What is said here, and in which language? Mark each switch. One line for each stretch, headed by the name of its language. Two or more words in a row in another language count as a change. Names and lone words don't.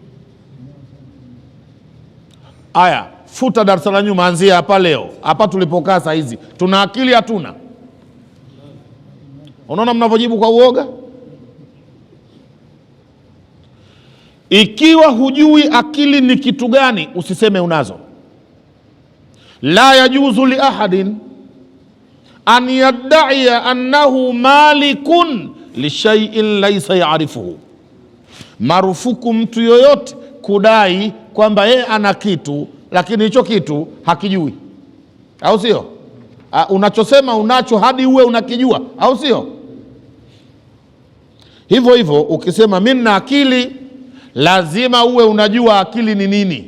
Swahili: Aya, futa darasa la nyuma, anzia hapa leo, hapa tulipokaa saa hizi. Tuna akili hatuna? Unaona mnavyojibu kwa uoga. Ikiwa hujui akili ni kitu gani, usiseme unazo.
Arabic: لا يجوز لأحد أن يدعي أنه مالك لشيء ليس يعرفه,
Swahili: marufuku mtu yoyote kudai kwamba yeye ana kitu lakini hicho kitu hakijui, au sio? Unachosema unacho hadi uwe unakijua, au sio? Hivyo hivyo ukisema mimi nina akili, lazima uwe unajua akili ni nini.